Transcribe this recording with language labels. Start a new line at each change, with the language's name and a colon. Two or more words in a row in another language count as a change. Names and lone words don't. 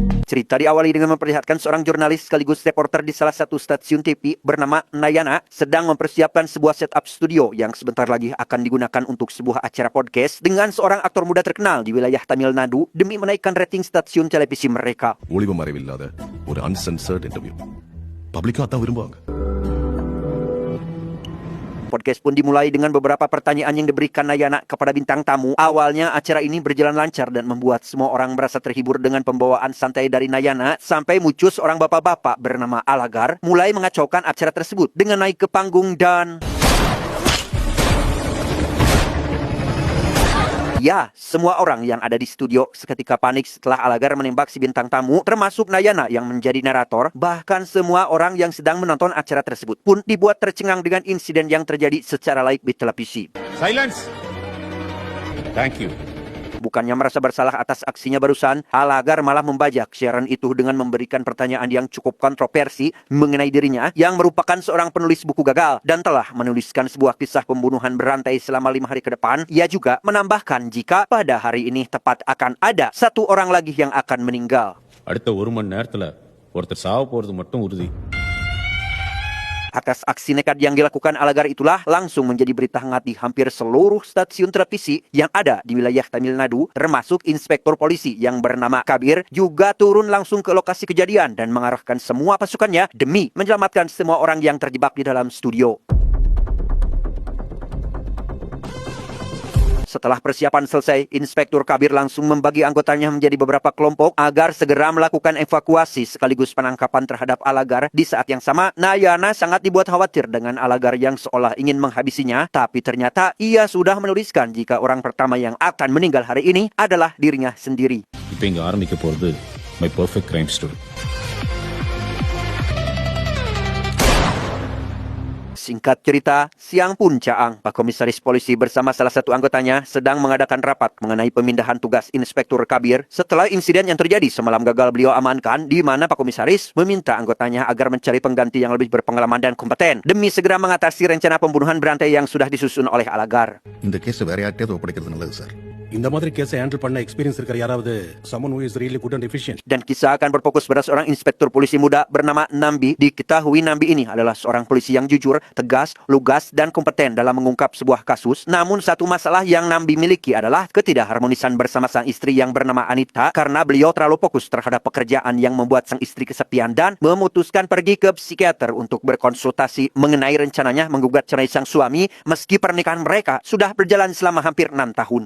Indonesian: Cerita diawali dengan memperlihatkan seorang jurnalis sekaligus reporter di salah satu stasiun TV bernama Nayana sedang mempersiapkan sebuah setup studio yang sebentar lagi akan digunakan untuk sebuah acara podcast dengan seorang aktor muda terkenal di wilayah Tamil Nadu demi menaikkan rating stasiun televisi mereka.
Tamil: ஒளிவு மறைவில்லாத ஒரு
English: uncensored interview.
Tamil: பப்ளிக்கா அதான் விரும்புவாங்க.
Indonesian: Podcast pun dimulai dengan beberapa pertanyaan yang diberikan Nayana kepada bintang tamu. Awalnya acara ini berjalan lancar dan membuat semua orang merasa terhibur dengan pembawaan santai dari Nayana sampai muncul seorang bapak-bapak bernama Alagar mulai mengacaukan acara tersebut dengan naik ke panggung dan... Ya, semua orang yang ada di studio seketika panik setelah Alagar menembak si bintang tamu, termasuk Nayana yang menjadi narator. Bahkan semua orang yang sedang menonton acara tersebut pun dibuat tercengang dengan insiden yang terjadi secara live di televisi.
English: Silence. Thank you.
Indonesian: Bukannya merasa bersalah atas aksinya barusan, Alagar malah membajak siaran itu dengan memberikan pertanyaan yang cukup kontroversi mengenai dirinya yang merupakan seorang penulis buku gagal dan telah menuliskan sebuah kisah pembunuhan berantai selama 5 hari ke depan. Ia juga menambahkan jika pada hari ini tepat akan ada satu orang lagi yang akan meninggal.
Tamil: அடுத்த 1 மணி நேரத்துல ஒருத்தர் சாவ போறது மட்டும் உறுதி.
Indonesian: Atas aksi nekat yang dilakukan Alagar itulah langsung menjadi berita hangat di hampir seluruh stasiun televisi yang ada di wilayah Tamil Nadu, termasuk inspektur polisi yang bernama Kabir juga turun langsung ke lokasi kejadian dan mengarahkan semua pasukannya demi menyelamatkan semua orang yang terjebak di dalam studio. Setelah persiapan selesai, Inspektur Kabir langsung membagi anggotanya menjadi beberapa kelompok agar segera melakukan evakuasi sekaligus penangkapan terhadap Alagar. Di saat yang sama, Nayana sangat dibuat khawatir dengan Alagar yang seolah ingin menghabisinya, tapi ternyata ia sudah menuliskan jika orang pertama yang akan meninggal hari ini adalah dirinya sendiri.
Tamil: இப்போ இங்க ஆரம்பிக்க போறது
English: my perfect crime story.
Indonesian: Singkat cerita, siang pun Caang, Pak Komisaris Polisi bersama salah satu anggotanya sedang mengadakan rapat mengenai pemindahan tugas Inspektur Kabir setelah insiden yang terjadi semalam gagal beliau amankan, di mana Pak Komisaris meminta anggotanya agar mencari pengganti yang lebih berpengalaman dan kompeten demi segera mengatasi rencana pembunuhan berantai yang sudah disusun oleh Alagar.
Tamil: இந்த கேஸ் வேற யார்கிட்டயாவது ஒப்படைக்கிறது நல்லது சார். இந்த மாதிரி
English: case handle
Tamil: பண்ண எக்ஸ்பீரியன்ஸ் இருக்கிற யாராவது
English: someone who is really good and efficient.
Indonesian: Dan kisah akan berfokus pada seorang inspektur polisi muda bernama Nambi. Diketahui Nambi ini adalah seorang polisi yang jujur, tegas, lugas, dan kompeten dalam mengungkap sebuah kasus. Namun satu masalah yang Nambi miliki adalah ketidakharmonisan bersama sang istri yang bernama Anita karena beliau terlalu fokus terhadap pekerjaan yang membuat sang istri kesepian dan memutuskan pergi ke psikiater untuk berkonsultasi mengenai rencananya menggugat cerai sang suami meski pernikahan mereka sudah berjalan selama hampir 6 tahun.